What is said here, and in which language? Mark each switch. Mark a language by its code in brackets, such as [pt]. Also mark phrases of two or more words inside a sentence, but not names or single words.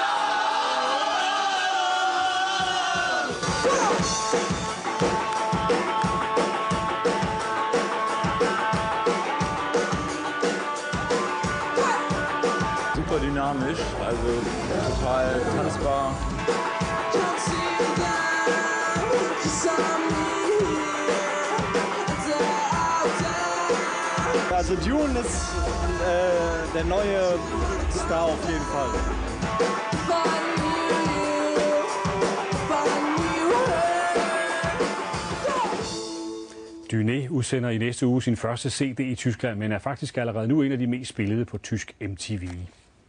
[de] Super dynamisch, also total tanzbar. Also Dune ist der neue Star auf jeden Fall. [da] Dyné udsender i næste uge sin første CD i Tyskland, men er faktisk allerede nu en af de mest spillede på tysk MTV.